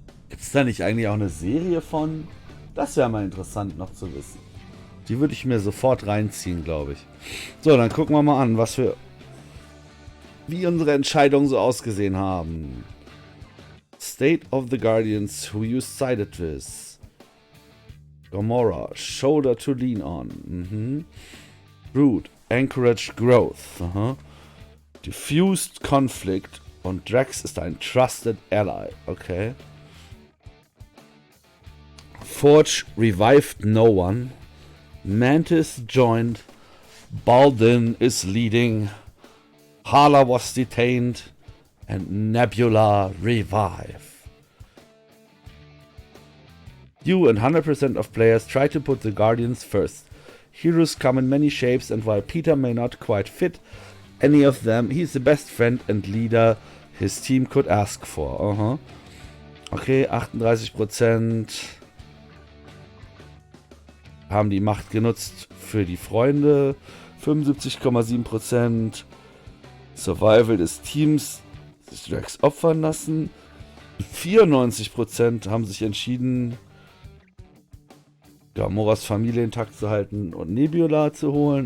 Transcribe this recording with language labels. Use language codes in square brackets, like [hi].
[de] Ist da nicht eigentlich auch eine Serie von? Das wäre mal interessant noch zu wissen. Die würde ich mir sofort reinziehen, glaube ich. So, dann gucken wir mal an, wie unsere Entscheidungen so ausgesehen haben. [en] State of the Guardians, who you sided with. Gamora, shoulder to lean on. Groot, encourage growth. Diffused conflict. [de] Und Drax ist ein [en] trusted ally. Okay. Forge revived no one. Mantis joined. Baldin is leading. Hala was detained. And Nebula revive. You and 100% of players try to put the Guardians first. Heroes come in many shapes, and while Peter may not quite fit any of them, he's the best friend and leader his team could ask for. [de] Okay, 38% haben die Macht genutzt für die Freunde. 75,7% Survival des Teams, sich Drax opfern lassen. 94% haben sich entschieden, Gamoras Familie intakt zu halten und Nebula zu holen.